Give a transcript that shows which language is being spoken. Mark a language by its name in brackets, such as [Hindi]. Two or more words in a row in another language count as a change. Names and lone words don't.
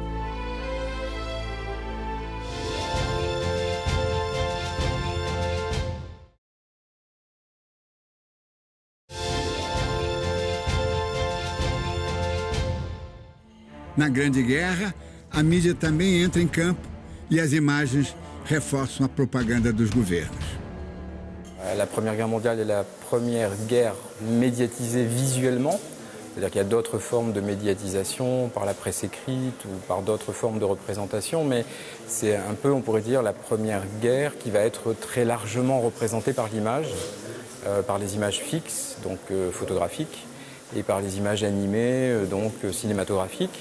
[Portuguese] Na Grande Guerra, a mídia também entra em campo e as imagens reforçam a propaganda dos governos. [French] La Première Guerre mondiale est la première guerre médiatisée visuellement. C'est-à-dire qu'il y a d'autres formes de médiatisation par la presse écrite ou par d'autres formes de représentation, mais c'est un peu, on pourrait dire, la première guerre qui va être très largement représentée par l'image, par les images fixes, donc photographiques, et par les images animées, donc cinématographiques.